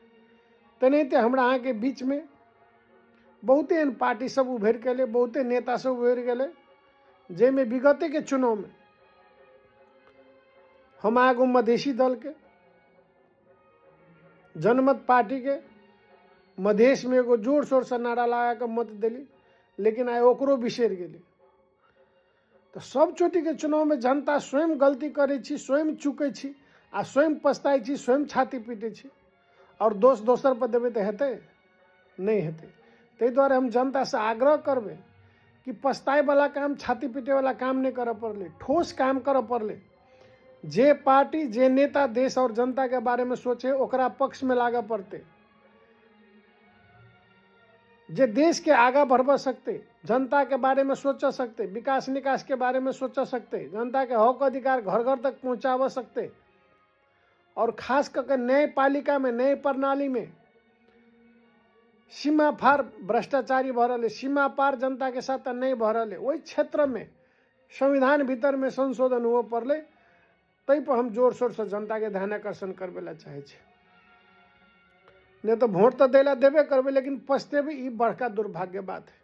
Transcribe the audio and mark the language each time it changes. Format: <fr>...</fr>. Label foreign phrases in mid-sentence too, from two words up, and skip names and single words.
<mai>तेनाहिते हमरा यहाँ के बीच में बहुते एहन पार्टी सब उभर के ले, बहुते नेता सब उभर गए, जे में विगते के चुनाव में हम आगो मधेसी दल के, जनमत पार्टी के मधेश में एगो जोर शोर से नारा लगा के मत दिली, लेकिन आइ ओकरो बिसर गेली। तो सब चोटी के चुनाव में जनता स्वयं गलती करे छी, स्वयं चूके छी, आ स्वयं पछताई छी, स्वयं छाती पीटे छी और दोष दोसर पर देबै तऽ हेतै नहीं हेतै। ताहि दुआरे हम जनता से आग्रह करबै कि पछताए वाला काम, छाती पीटे वाला काम नहीं करऽ पड़ले, ठोस काम करऽ पड़ले। जे पार्टी, जे नेता देश और जनता के बारे में सोचे ओकरा पक्ष में लागऽ पड़ते, जे देश के आगा बढ़वा सकते, जनता के बारे में सोच सकते, विकास निकास के बारे में सोच सकते, जनता के हक अधिकार घर घर तक पहुंचा सकते, और खास करके न्यायपालिका में, न्याय प्रणाली में सीमा पार भ्रष्टाचारी भऽ रहल है, सीमा पार जनता के साथ नहीं भऽ रहल है, वही क्षेत्र में संविधान भीतर में संशोधन हुआ पड़ले। तै पर हम जोर शोर से जनता के ध्यान आकर्षण करबे ला चाहे छे। नहीं तो वोट तो देला देबे करबे, लेकिन पछतेबे, ई बड़का दुर्भाग्य बात है।</mai>